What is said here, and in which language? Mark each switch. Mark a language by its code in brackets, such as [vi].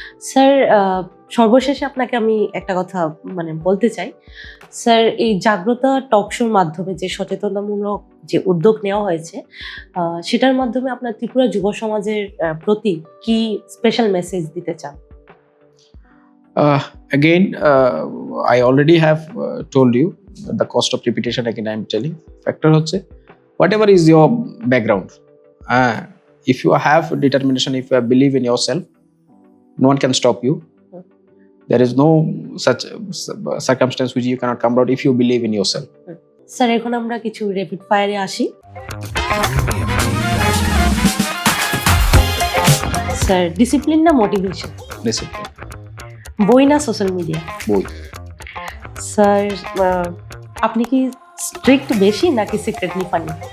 [bn] Sir, সর্বশেষে আপনাকে আমি একটা কথা বলতে চাই। স্যার, এই জাগ্রতা টক শোর মাধ্যমে যে সচেতনতামূলক যে উদ্যোগ নেওয়া হয়েছে, সেটার মাধ্যমে আপনার ত্রিপুরা যুব সমাজের প্রতি কি স্পেশাল মেসেজ দিতে চান? [en] Again, I already have told you the cost of repetition. Again, I am telling factor হচ্ছে whatever is your background, if you have determination, if you believe in yourself, no one can stop you. There is no such circumstance which you cannot come out if you believe in yourself. [bn] Sir, এখন আমরা কিছু rapid ফায়ারে আসি। Sir, discipline না motivation? [en] Discipline. [bn] বই না social media? বই। Sir, আপনি কি স্ট্রিক্ট বেশি নাকি সিক্রেটলি ফানি?